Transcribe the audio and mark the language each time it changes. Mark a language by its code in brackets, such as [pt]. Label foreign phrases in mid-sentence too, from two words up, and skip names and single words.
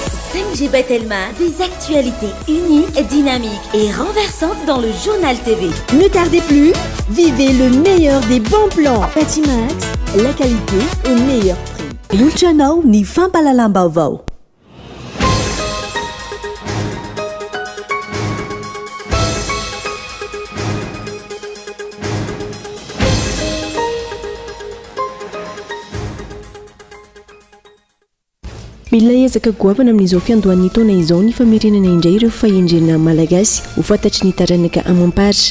[fr] 5G Batelma, des actualités uniques, dynamiques et renversantes dans le journal TV. Ne tardez plus, vivez le meilleur des bons plans. Patimax, la qualité au meilleur prix. [mg] Lucianao ni fampalalam-baovao. Milina ezaka goavana amin'izao fiandohan'ny taona izao ny famerenana indray ireo fahendrena malagasy ho fantatry ny taranaka amampara.